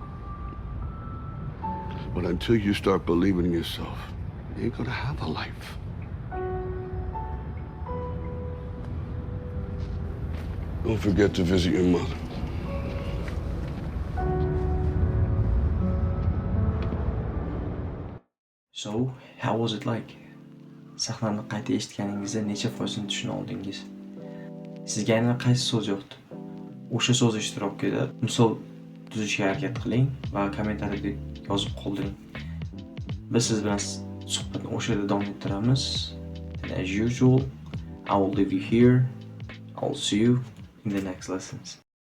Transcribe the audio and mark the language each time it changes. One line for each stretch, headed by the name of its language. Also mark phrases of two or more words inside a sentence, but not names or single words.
English: But until you start believing in yourself, you ain't gonna have a life. Don't forget to visit your mother. So, how was it like?
Uzbek: Sahnani qayta eshitganingizda necha foizini tushuna oldingiz? Sizga aynan qaysi so'z yoqdi? O'sha so'z ishtirokida misol tuzishga harakat qiling va kommentariyada yozib qoldiring. Biz siz bilan suhbatni o'sha yerda davom ettiramiz.
English: And as usual, I will leave you here. I will see you in the next lessons.